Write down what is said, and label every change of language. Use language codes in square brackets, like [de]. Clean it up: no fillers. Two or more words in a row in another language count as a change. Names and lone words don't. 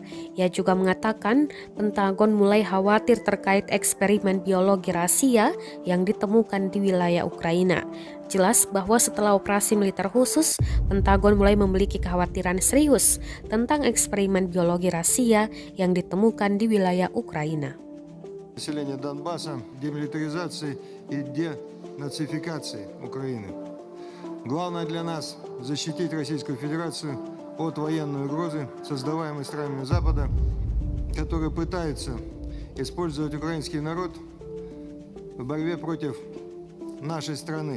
[id] Ia juga mengatakan Pentagon mulai khawatir terkait eksperimen biologi rahasia yang ditemukan di wilayah Ukraina. Jelas bahwa setelah operasi militer khusus, Pentagon mulai memiliki kekhawatiran serius tentang eksperimen biologi rahasia yang ditemukan di wilayah Ukraina. [ru] Населения Донбасса, демилитаризации и денацификации Украины. Главное для нас – защитить Российскую Федерацию от военной угрозы, создаваемой странами Запада, которые пытаются использовать украинский народ в борьбе против нашей страны.